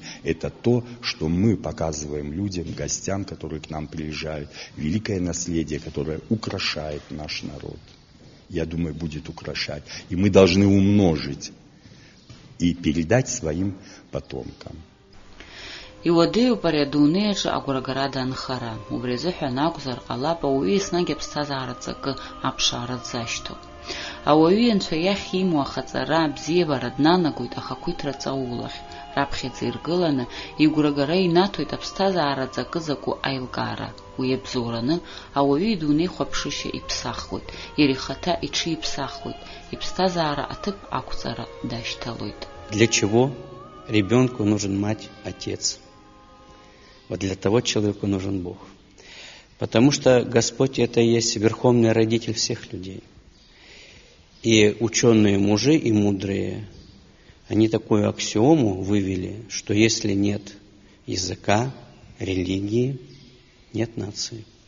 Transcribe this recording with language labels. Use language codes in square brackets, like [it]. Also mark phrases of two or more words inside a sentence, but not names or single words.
[ru] Это то, что мы показываем людям, гостям, которые к нам приезжают. Великое наследие, которое украшает наш народ. Я думаю, будет украшать. И мы должны умножить и передать своим потомкам. [ab] Иуадеиуп ари адунеиаҿы агәрагара данхара. Убри азыҳәан акәзар ҟалап ауаҩы еснагь аԥсҭазаара ҵакы аԥшаара дзашьҭоу. Ауаҩы Анцәа иахь имоу ахаҵара, абзиабара днанагоит ахақәиҭра ҵаулахь. Раԥхьаӡа иргыланы игәрагара инаҭоит аԥсҭазаара ҵакы закәу аилкаара. Уи абзоураны ауаҩы идунеи хәаԥшышьа иԥсахуеит, иара ихаҭа иҽиԥсахуеит, иԥсҭазаара аҭыԥ ақәҵара дашьҭалоит. [ru] Для чего ребенку нужен мать, отец? Вот для того человеку нужен Бог. Потому что Господь это и есть верховный родитель всех людей. И ученые мужи и мудрые, они такую аксиому вывели, что если нет языка, религии, нет нации.